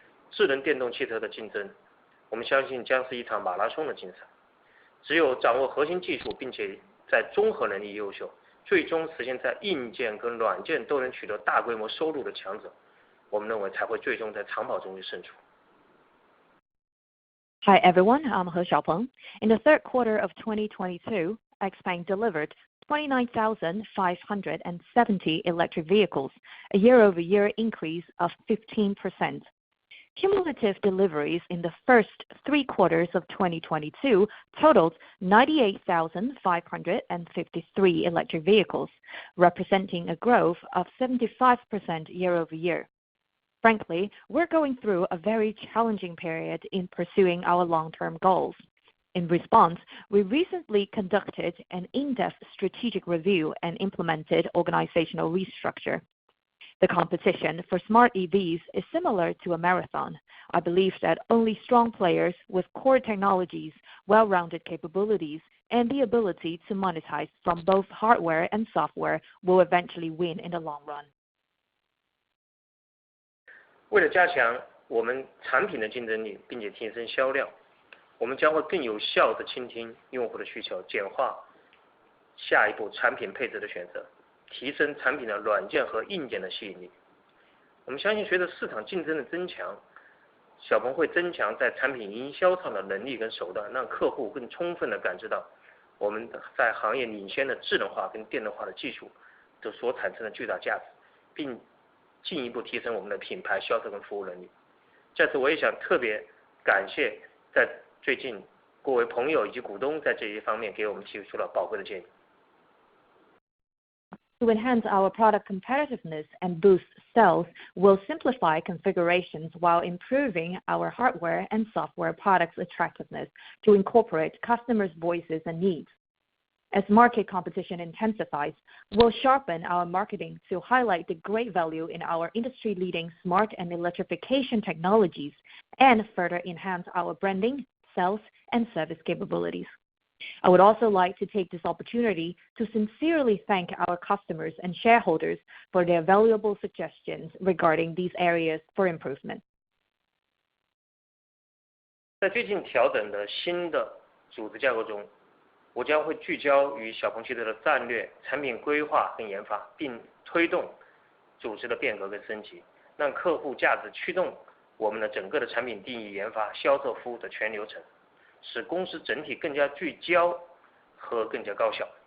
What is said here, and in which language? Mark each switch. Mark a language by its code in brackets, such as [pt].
[zh] 智能电动汽车的竞争，我们相信将是一场马拉松的竞赛。只有掌握核心技术，并且在综合能力优秀，最终实现在硬件跟软件都能取得大规模收入的强者，我们认为才会最终在长跑中胜出。 [en] Hi everyone, I'm He Xiaopeng. In the third quarter of 2022, XPeng delivered 29,570 electric vehicles, a year-over-year increase of 15%. Cumulative deliveries in the first 3 quarters of 2022 totaled 98,553 electric vehicles, representing a growth of 75% year-over-year. Frankly, we're going through a very challenging period in pursuing our long-term goals. In response, we recently conducted an in-depth strategic review and implemented organizational restructure. The competition for smart EVs is similar to a marathon. I believe that only strong players with core technologies, well-rounded capabilities, and the ability to monetize from both hardware and software will eventually win in the long run. [zh] 为了加强我们产品的竞争力，并且提升销量，我们将会更有效地倾听用户的需求，简化下一步产品配置的选择，提升产品的软件和硬件的吸引力。我们相信，随着市场竞争的增强，小鹏会增强在产品营销上的能力跟手段，让客户更充分地感知到我们在行业领先的智能化跟电动化的技术的所产生的巨大价值，并进一步提升我们的品牌销售跟服务能力。在此，我也想特别感谢在最近各位朋友以及股东在这一方面给我们提出了宝贵的建议。 [en] To enhance our product competitiveness and boost sales, we'll simplify configurations while improving our hardware and software products' attractiveness to incorporate customers' voices and needs. As market competition intensifies, we'll sharpen our marketing to highlight the great value in our industry-leading smart and electrification technologies and further enhance our branding, sales, and service capabilities. I would also like to take this opportunity to sincerely thank our customers and shareholders for their valuable suggestions regarding these areas for improvement. [zh] 在最近调整的新的组织架构中，我将会聚焦于小鹏汽车的战略、产品规划跟研发，并推动组织的变革跟升级，让客户价值驱动我们的整个的产品定义、研发、销售服务的全流程，使公司整体更加聚焦和更加高效。